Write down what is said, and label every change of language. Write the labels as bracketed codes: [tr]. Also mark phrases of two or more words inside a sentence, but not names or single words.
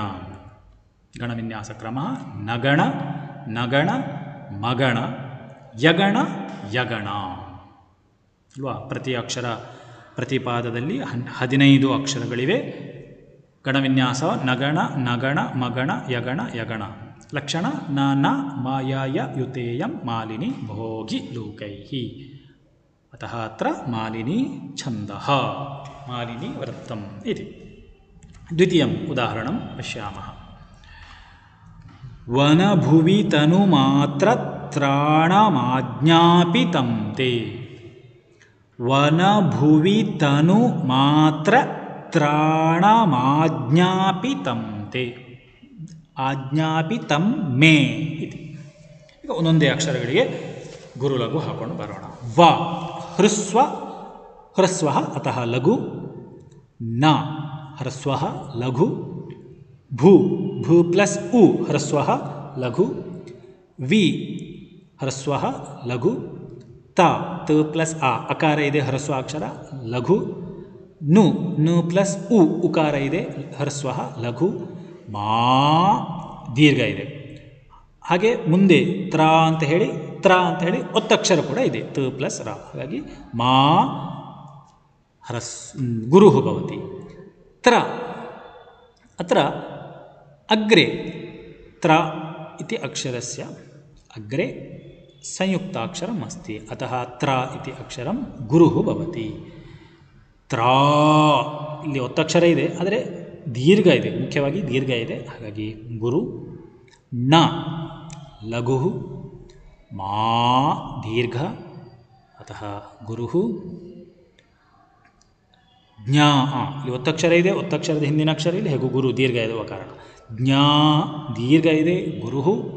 [kn] ಗಣವಿನ್ಯಾಸಕ್ರಮ ನಗಣ ನಗಣ ಮಗಣ ಯಗಣ ಯಗಣ ಅಲ್ವಾ. ಪ್ರತಿ ಅಕ್ಷರ ಪ್ರತಿಪಾದದಲ್ಲಿ 15 ಅಕ್ಷರಗಳಿವೆ. ಗಣವಿನ್ಯಾಸ ನಗಣ ನಗಣ ಮಗಣ ಯಗಣ ಯಗಣ. [sa] ಲಕ್ಷಣ ನ ಮಾಯಾಯ ಯುತೇಯಂ ಮಾಲಿನಿ ಭೋಗಿ ಲೋಕೈಹಿ. ಅತಃ ಅತ್ರ ಮಾಲಿನಿ ಛಂದಃ, ಮಾಲಿನಿ ವೃತ್ತಂ ಇತಿ. ದ್ವಿತೀಯಂ ಉದಾಹರಣಂ ಪಶ್ಯಾಮಃ. ವನಭುವಿ ತನು ಮಾತ್ರ ತ್ರಾಣಮಾಜ್ಞಾಪಿತಂ ತೇ. ವನಭುವಿ ತನು ಮಾತ್ರ ತ್ರಾಣಮಾಜ್ಞಾಪಿತಂ ತೇ. ಆಜ್ಞಾಪಿತಂ ಮೇ ಇತಿ. [kn] ಈಗ ಒಂದೊಂದೇ ಅಕ್ಷರಗಳಿಗೆ ಗುರುಲಘು ಹಾಕೊಂಡು ಬರೋಣ. ವ ಹೃಸ್ವ ಹೃಸ್ವ ಅತಃ ಲಘು. ನ ಹೃಸ್ವ ಲಘು. ಭೂ ಭೂ ಪ್ಲಸ್ ಉ ಹೃಸ್ವ ಲಘು. ವಿ ಹೃಸ್ವ ಲಘು. ತ ತ ಪ್ಲಸ್ ಆ ಅಕಾರ ಇದೆ ಹೃಸ್ವ ಅಕ್ಷರ ಲಘು. ನು ನು ಪ್ಲಸ್ ಉ ಉಕಾರ ಇದೆ ಹೃಸ್ವ ಲಘು. ಮಾ ದೀರ್ಘ ಇದೆ. ಹಾಗೆ ಮುಂದೆ ತ್ರ ಅಂತ ಹೇಳಿ ಒತ್ತಕ್ಷರ ಕೂಡ ಇದೆ ತ ಪ್ಲಸ್ ರ, ಹಾಗಾಗಿ ಮಾ [sa] ಗುರು ಭವತಿ. ತ್ರ ಅತ್ರ ಅಗ್ರೆ ತ್ರ ಇತಿ ಅಕ್ಷರಸ್ಯ ಅಗ್ರೆ ಸಂಯುಕ್ತಾಕ್ಷರಂ ಅಸ್ತಿ, ಅತಃ ತ್ರ ಇತಿ ಅಕ್ಷರಂ ಗುರು ಭವತಿ. [kn] ತ್ರಾ ಇಲ್ಲಿ ಒತ್ತಕ್ಷರ ಇದೆ ಆದರೆ ದೀರ್ಘ ಇದೆ, ಮುಖ್ಯವಾಗಿ ದೀರ್ಘ ಇದೆ, ಹಾಗಾಗಿ ಗುರು. [sa] ನ ಲಘು. ಮಾ ದೀರ್ಘ ಅತಃ ಗುರು. [kn] ಜ್ಞಾ ಇಲ್ಲಿ ಒತ್ತಕ್ಷರ ಇದೆ, ಒತ್ತಕ್ಷರದ ಹಿಂದಿನ ಅಕ್ಷರ ಇಲ್ಲಿ ಹೇಗೂ ಗುರು ದೀರ್ಘ ಇರುವ ಕಾರಣ ಜ್ಞಾ ದೀರ್ಘ ಇದೆ ಗುರು.